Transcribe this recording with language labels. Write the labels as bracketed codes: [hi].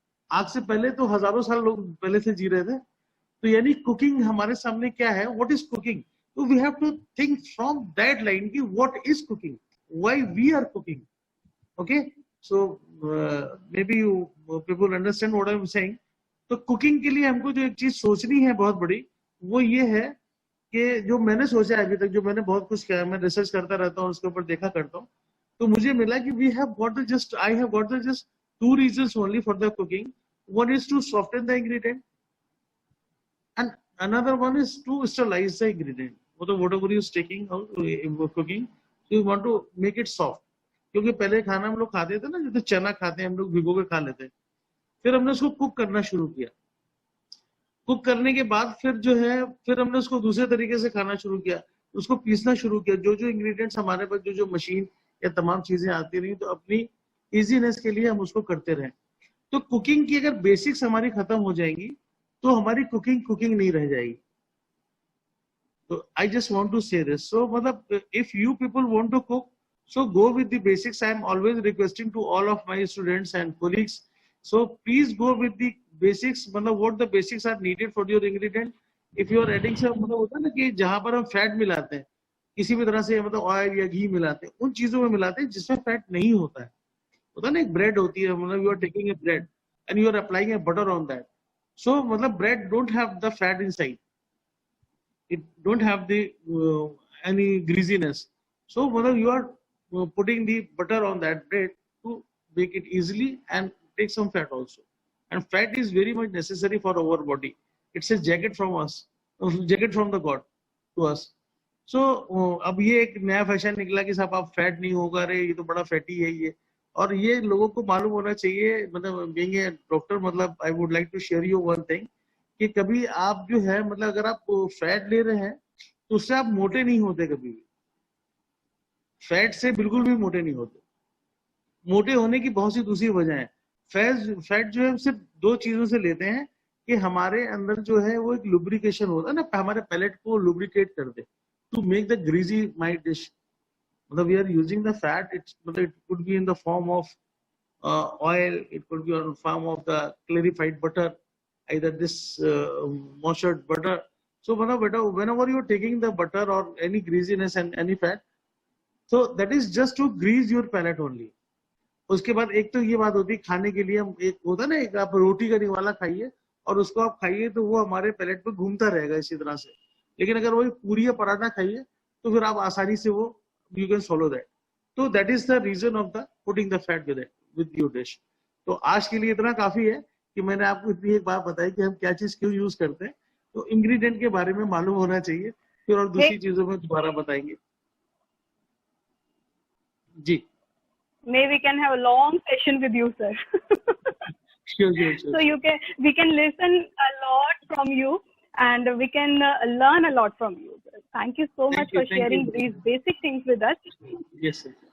[hi] आग से पहले तो हजारों साल लोग पहले से जी रहे थे. तो यानी कुकिंग हमारे सामने क्या है? [en] What is cooking? So we have to think from that line [hi] कि [en] what is cooking? Why we are cooking? Okay? So maybe you people understand what I'm saying. [hi] तो कुकिंग के लिए हमको जो एक चीज सोचनी है बहुत बड़ी, वो ये है कि जो मैंने सोचा है अभी तक, जो मैंने बहुत कुछ किया, मैं रिसर्च करता रहता हूँ, उसके ऊपर देखा करता हूँ, तो मुझे मिला कि [en] I have got just two reasons only for the cooking. One is to soften the ingredient, and another one is to sterilize the ingredient. Whatever you is taking out cooking, so you want to make it soft. [hi] क्योंकि पहले खाना हम लोग खाते थे ना, जैसे चना खाते हैं हम लोग भिगो के खा लेते हैं, फिर हमने उसको कुक करना शुरू किया. कुक करने के बाद फिर हमने उसको दूसरे तरीके से खाना शुरू किया, उसको पीसना शुरू किया. जो इंग्रेडिएंट्स हमारे पास, जो मशीन या तमाम चीजें आती रही, तो अपनी इजीनेस के लिए हम उसको करते रहे. तो कुकिंग की अगर बेसिक्स हमारी खत्म हो जाएंगी तो हमारी कुकिंग नहीं रह जाएगी. [en] तो I just want to say this. So if you people want to cook, so go with the basics. I am always requesting to all of my students and colleagues, so please go with the basics. What the basics are needed for your ingredient. If you are adding some, [hi] होता है ना कि जहां पर हम fat मिलाते हैं किसी भी तरह से, ऑयल या घी मिलाते हैं, उन चीजों में मिलाते हैं जिसमें फैट नहीं होता है. होता है ना, एक ब्रेड होती है, [en] You are taking a bread and you are applying a butter on that. So bread don't have the fat inside, it don't have the any greasiness. So you are putting the butter on that bread to make it easily and take some fat also. And fat is very much necessary for our body. It's a jacket from us, jacket from the God to us. [hi] So अब ये एक नया fashion निकला कि साहब आप fat नहीं होगा रे, ये तो बड़ा फैटी है ये. और ये लोगों को मालूम होना चाहिए. [en] being a doctor, I would like to share you one thing [hi] कि कभी आप जो है, अगर आप फैट ले रहे हैं तो उससे आप मोटे नहीं होते. कभी भी फैट से बिल्कुल भी मोटे नहीं होते. मोटे होने की बहुत सी दूसरी वजह है. फैट जो है सिर्फ दो चीजों से लेते हैं कि हमारे अंदर जो है वो एक लुब्रिकेशन होता है ना, हमारे पैलेट को लुब्रिकेट कर दे, [en] To make the greasy my dish. We are using the fat. It could be in the form of oil, it could be in form of the clarified butter, either this mustard butter. So whenever you are taking the butter or any greasiness and any fat, so that is just to grease your palate only. [hi] उसके बाद एक तो ये बात होती है, खाने के लिए हम एक होता है ना, एक आप रोटी का निवाला खाइए और उसको आप खाइए तो वो हमारे पैलेट पे घूमता रहेगा इसी तरह से. लेकिन अगर वही पूरी या पराठा खाइए तो फिर आप आसानी से वो [en] you can swallow that. So that is the reason of the putting the fat with it, with your dish. [hi] तो आज के लिए इतना काफी है. कि मैंने आपको इतनी एक बात बताई कि हम क्या चीज क्यों यूज करते हैं, तो इंग्रेडिएंट के बारे में मालूम होना चाहिए, फिर और दूसरी चीजों में दोबारा बताएंगे। जी, [en] Maybe we can have a long session with you, sir. sure. So we can listen a lot from you, and we can learn a lot from you. Thank you so much for sharing these basic things with us. Yes, sir.